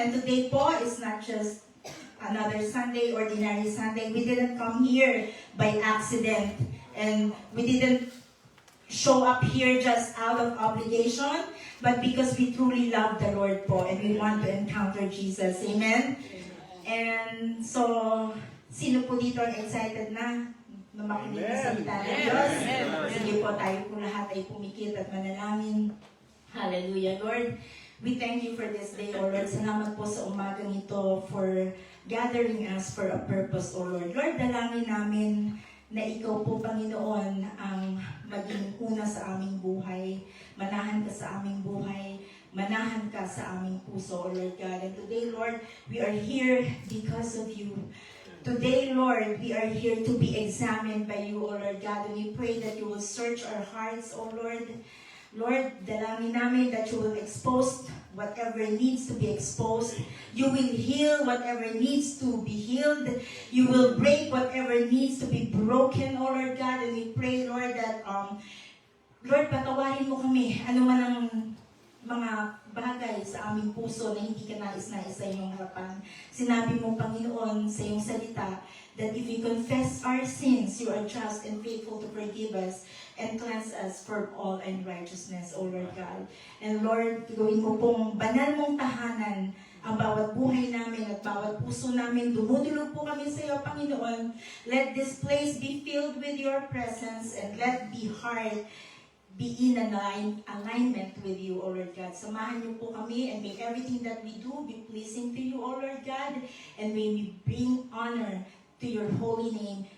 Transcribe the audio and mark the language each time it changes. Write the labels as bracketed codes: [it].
[en] And today po is not just another Sunday, ordinary Sunday. We didn't come here by accident. And we didn't show up here just out of obligation, but because we truly love the Lord po and we want to encounter Jesus. Amen? [tl] And so, sino po dito ang excited na makinig sa salita ng Diyos? Sige po, tayo po lahat ay pumikit at manalangin. Hallelujah, Lord. [en] We thank you for this day, O Lord. [tl] Salamat po sa umagang ito [en] for gathering us for a purpose, O Lord. [tl] Lord, dalangin namin na ikaw po, Panginoon, ang maging una sa aming buhay. Manahan ka sa aming buhay. Manahan ka sa aming puso, O Lord God. [en] And today, Lord, we are here because of you. Today, Lord, we are here to be examined by you, O Lord God. And we pray that you will search our hearts, O Lord. Lord, [tl] dalangin namin [en] that you will expose whatever needs to be exposed. You will heal whatever needs to be healed. You will break whatever needs to be broken, O Lord God. And we pray, Lord, that, Lord, [tl] patawarin mo kami. Ano man ang mga bagay sa aming puso na hindi ka nais-nais sa iyong harapan. Sinabi mo, Panginoon, sa iyong salita, [en] that if we confess our sins, you are just and faithful to forgive us and cleanse us from all unrighteousness, O Lord God. [tl] And Lord, gawin mo pong banal mong tahanan ang bawat buhay namin at bawat puso namin. Dumudulog po kami sa iyo, Panginoon. [en] Let this place be filled with your presence and let the heart be in alignment with you, O Lord God. [tl] Samahan niyo po kami [en] and make everything that we do be pleasing to you, O Lord God. And may we bring honor to your holy name.